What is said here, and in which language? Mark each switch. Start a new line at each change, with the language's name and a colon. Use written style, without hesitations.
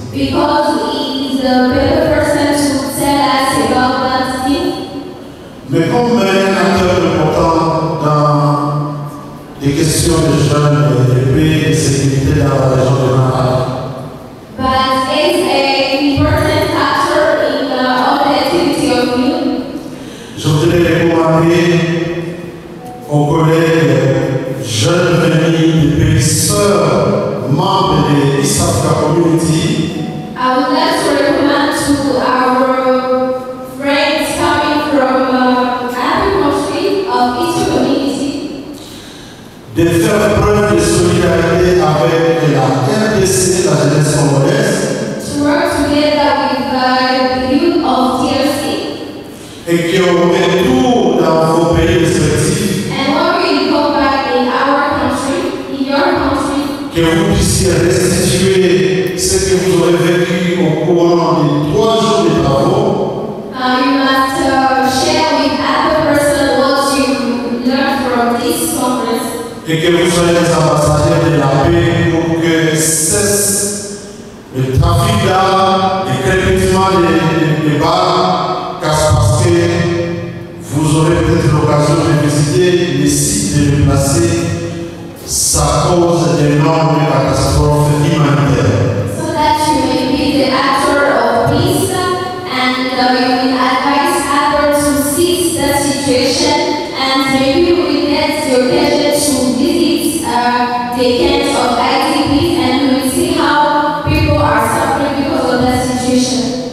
English: because he is the better person to tell us about that thing.
French: Mais comme un acteur important dans les questions de jeunes et de paix et de sécurité dans la région de Malgré,
English: But is an important factor in all the activity of youth.
French: je voudrais recommander aux collègues jeunes venus des pays sœurs, membres de East Africa Community,
English: I would like to recommend to our friends coming from other countries of Eastern community
French: de faire preuve de solidarité avec la RDC, la jeunesse congolaise,
English: to work together with the youth of DRC.
French: et qu'au retour dans vos pays respectifs,
English: And when we go back in our country, in your country,
French: que vous puissiez restituer ce que vous aurez vécu au courant des 3 jours de travaux,
English: you must share with other person what you learned from this conference.
French: et que vous soyez les ambassadeurs de la paix pour que cesse le trafic d'armes, le crépitement des balles, parce que vous aurez peut-être l'occasion de visiter les sites de déplacés, ça cause d'énormes catastrophes humanitaires.
English: So that you may be the actor of peace and you will advise others to seize the situation and maybe you will get the occasion to visit the camps of IDPs and you will see how people are suffering because of that situation.